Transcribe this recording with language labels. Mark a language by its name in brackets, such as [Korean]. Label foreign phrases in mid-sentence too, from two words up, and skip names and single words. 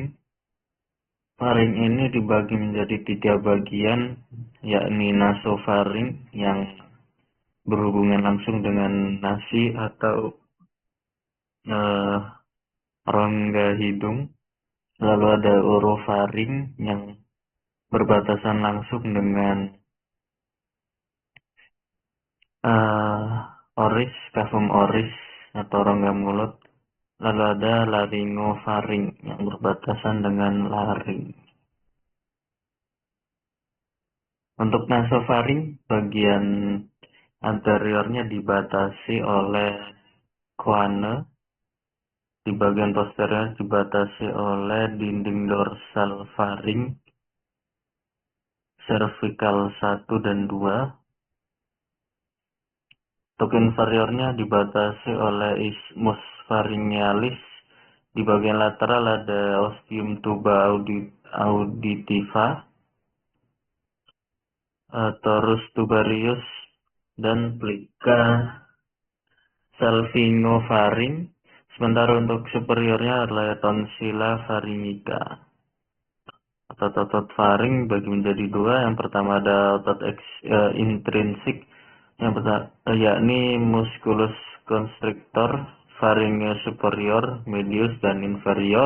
[Indonesian] Faring ini dibagi menjadi 3 bagian, yakni nasofaring yang berhubungan langsung dengan nasi atau rongga hidung. Lalu ada orofaring yang berbatasan langsung dengan oris, [Latin] cavum oris [Indonesian] atau rongga mulut. Lalu ada laryngofaring yang berbatasan dengan laring. Untuk nasofaring, bagian anteriornya dibatasi oleh coane, di bagian posterior dibatasi oleh dinding dorsal faring, cervical 1 dan 2. Untuk inferiornya dibatasi oleh [Latin] isthmus pharyngealis. [Indonesian] Di bagian lateral ada [Latin] ostium tuba auditiva, torus tubarius, [Indonesian] dan [Latin] plica salpingofaring. [Indonesian] Sementara untuk superiornya adalah [Latin] tonsilla pharyngica. [Indonesian] Otot-otot faring bagi menjadi 2. Yang pertama ada otot intrinsik, yakni [Latin] musculus constrictor, pharyngeus superior, [Indonesian] medius, dan inferior.